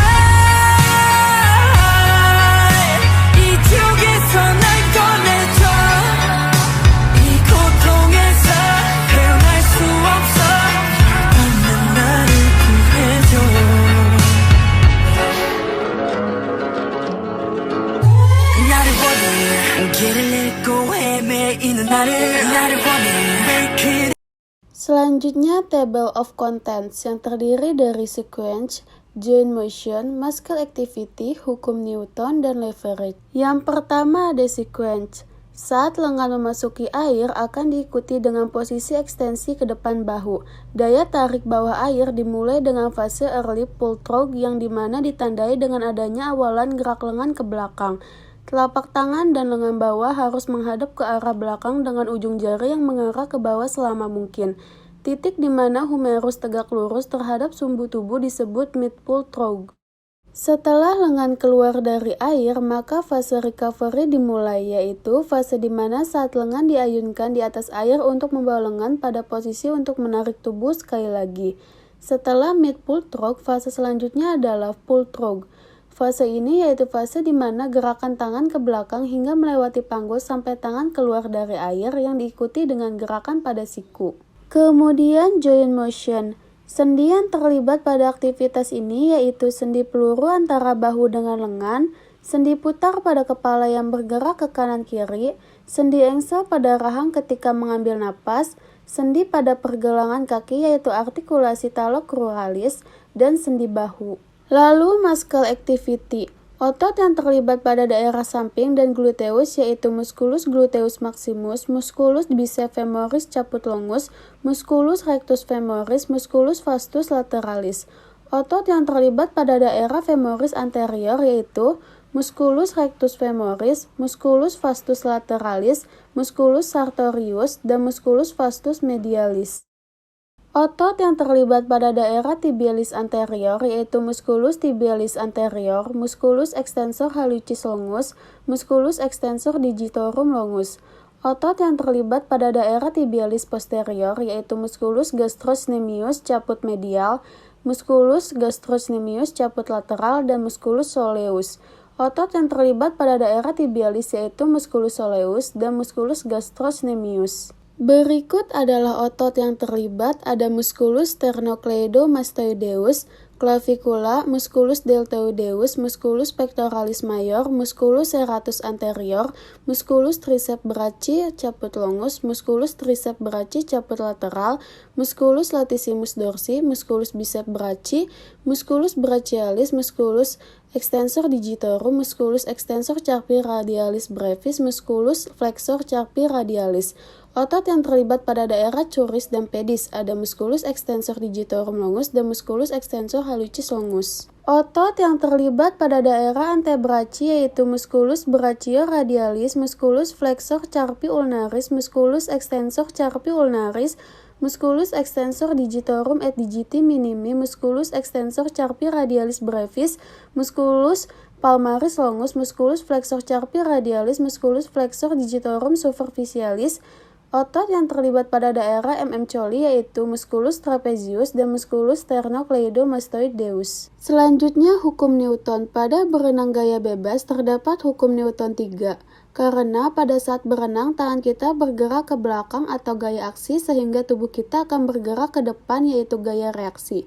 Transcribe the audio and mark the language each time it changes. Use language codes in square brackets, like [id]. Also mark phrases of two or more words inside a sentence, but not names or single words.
[ko] 이쪽에서 날 꺼내줘 이 고통에서 헤어날 수 없어 넌 나를 구해줘 나를 원해 길을 잃고 헤매이는 나를 원해 [id] Selanjutnya, [en] table of contents [id] yang terdiri dari [en] sequence, joint motion, muscle activity, [id] hukum Newton, dan leverage. Yang pertama ada sequence. Saat lengan memasuki air akan diikuti dengan posisi ekstensi ke depan bahu. Daya tarik bawah air dimulai dengan fase [en] early pull through [id] yang dimana ditandai dengan adanya awalan gerak lengan ke belakang. Telapak tangan dan lengan bawah harus menghadap ke arah belakang dengan ujung jari yang mengarah ke bawah selama mungkin. Titik di mana humerus tegak lurus terhadap sumbu tubuh disebut [en] mid pull through. [id] Setelah lengan keluar dari air, maka fase recovery dimulai, yaitu fase di mana saat lengan diayunkan di atas air untuk membawa lengan pada posisi untuk menarik tubuh sekali lagi. Setelah [en] mid pull through, [id] fase selanjutnya adalah [en] pull through. [id] Fase ini yaitu fase di mana gerakan tangan ke belakang hingga melewati panggul sampai tangan keluar dari air yang diikuti dengan gerakan pada siku. Kemudian [en] joint motion. [id] Sendi yang terlibat pada aktivitas ini yaitu sendi peluru antara bahu dengan lengan, sendi putar pada kepala yang bergerak ke kanan kiri, sendi engsel pada rahang ketika mengambil napas, sendi pada pergelangan kaki yaitu artikulasi talocruralis, dan sendi bahu. [la] Lalu [en] muscle activity. [id] Otot yang terlibat pada daerah samping dan [la] gluteus yaitu musculus gluteus maximus, musculus biceps femoris caput longus, musculus rectus femoris, musculus vastus lateralis. [id] Otot yang terlibat pada daerah [la] femoris anterior yaitu musculus rectus femoris, musculus vastus lateralis, musculus sartorius, dan musculus vastus medialis. [id] Otot yang terlibat pada daerah [la] tibialis anterior yaitu musculus tibialis anterior, musculus extensor hallucis longus, musculus extensor digitorum longus. [id] Otot yang terlibat pada daerah [la] tibialis posterior yaitu musculus gastrocnemius caput medial, musculus gastrocnemius caput lateral, dan musculus soleus. [id] Otot yang terlibat pada daerah tibialis yaitu [la] musculus soleus [id] dan [la] musculus gastrocnemius. [id] Berikut adalah otot yang terlibat, ada [la] musculus sternocleidomastoideus, Clavicula, musculus deltoideus, musculus pectoralis major, musculus serratus anterior, musculus triceps brachii caput longus, musculus triceps brachii caput lateral, musculus latissimus dorsi, musculus biceps brachii, musculus brachialis, musculus extensor digitorum, musculus extensor carpi radialis brevis, musculus flexor carpi radialis. [id] Otot yang terlibat pada daerah [la] curis dan pedis ada musculus extensor digitorum longus dan musculus extensor hallucis longus. [id] Otot yang terlibat pada daerah [la] antebrachi yaitu musculus brachio radialis, musculus flexor carpi ulnaris, musculus extensor carpi ulnaris, musculus extensor digitorum et digiti minimi, musculus extensor carpi radialis brevis, musculus palmaris longus, musculus flexor carpi radialis, musculus flexor digitorum superficialis. [id] Otot yang terlibat pada daerah coli yaitu [la] musculus trapezius [id] dan [la] musculus sternocleidomastoideus. [id] Selanjutnya hukum Newton. Pada berenang gaya bebas terdapat hukum Newton 3. Karena pada saat berenang tangan kita bergerak ke belakang atau gaya aksi sehingga tubuh kita akan bergerak ke depan yaitu gaya reaksi.